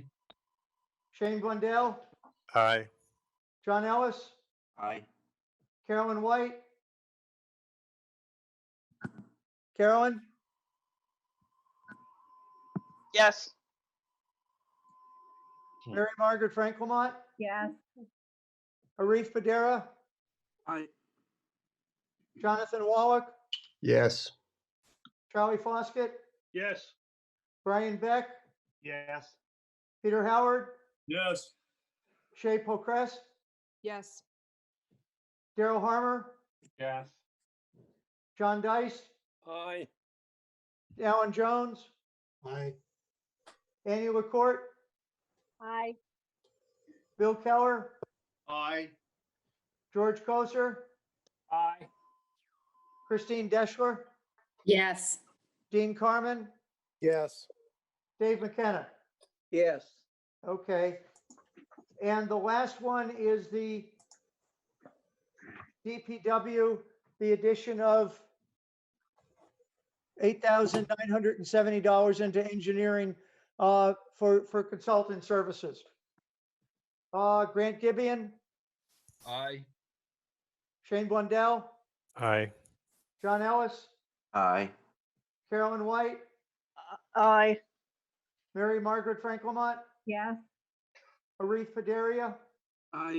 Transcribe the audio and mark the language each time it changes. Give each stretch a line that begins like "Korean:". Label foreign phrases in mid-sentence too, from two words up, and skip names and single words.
English: Shane Blundell, Aye. John Ellis, Aye. Carolyn White. Carolyn, Yes. Mary Margaret Frankelmont, Yes. Arif Padera, Aye. Jonathan Wallach, Yes. Charlie Foskett, Yes. Brian Beck, Yes. Peter Howard, Yes. Shay Procrest, Yes. Daryl Harmer, Yes. John Deist, Aye. Alan Jones, Aye. Annie LaCourt, Aye. Bill Keller, Aye. George Koser, Aye. Christine Deschler, Yes. Dean Carmen, Yes. Dave McKenna. Yes. Okay. And the last one is the DPW, the addition of $8,970 into engineering for consultant services. Grant Gibeon, Aye. Shane Blundell, Aye. John Ellis, Aye. Carolyn White, Aye. Mary Margaret Frankelmont, Yes. Arif Paderia, Aye.